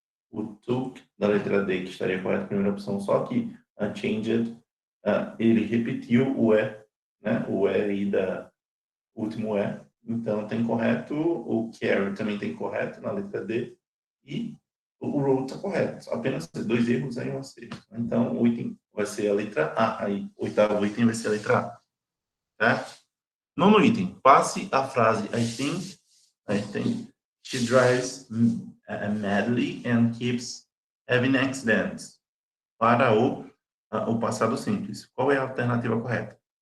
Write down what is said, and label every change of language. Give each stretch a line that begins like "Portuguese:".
Portuguese: O took da letra D, que estaria correto, a primeira opção, só que changed, ele repetiu o E, né? O E aí o último E. Então, tem correto. O carry também tem correto na letra D. E o wrote está correto. Apenas 2 erros aí, um acerto. Então, o item vai ser a letra A. Aí, o oitavo item vai ser a letra A. Certo? Nono item. Passe a frase
English: I think she drives madly and keeps having accidents
Portuguese: para o passado simples. Qual é a alternativa correta?